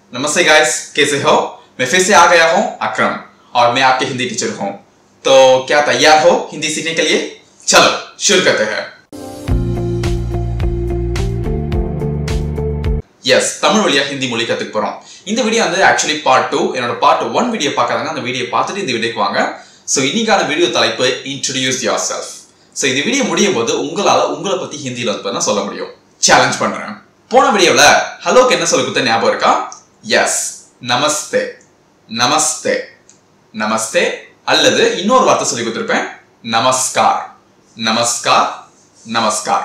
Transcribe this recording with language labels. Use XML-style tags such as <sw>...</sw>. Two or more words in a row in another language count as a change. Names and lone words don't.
<hi>नमस्ते गाइस, कैसे हो? मैं फिर से आ गया हूं अकरम और मैं आपके हिंदी टीचर हूं। तो क्या तैयार हो हिंदी सीखने के लिए? चलो शुरू करते हैं। यस,</hi> <ta>தமிழ் வழியா ஹிந்தி மொழி கத்துக்க போறோம். இந்த வீடியோ வந்து</ta> <en>actually part 2.</en> <ta>என்னோட</ta> <en>part 1 video</en> <ta>பார்க்காதவங்க அந்த வீடியோ பார்த்துட்டு இந்த வீடியோக்கு வாங்க. சோ இன்னைக்கான வீடியோ தலைப்பு</ta> <en>introduce yourself.</en> <ta>சோ இந்த வீடியோ முடியும் போது உங்களை பத்தி ஹிந்தில வந்து சொல்ல முடியும். சேலஞ்ச் பண்றேன். போன வீடியோல ஹலோக்கு என்ன சொல்லி கொடுத்த ஞாபகம் இருக்கா? எஸ்,</ta> <hi>नमस्ते नमस्ते नमस्ते</hi> <ta>அல்லது இன்னொரு வார்த்தை சொல்லி கொடுத்திருப்பேன்,</ta> <hi>नमस्कार नमस्कार नमस्कार.</hi>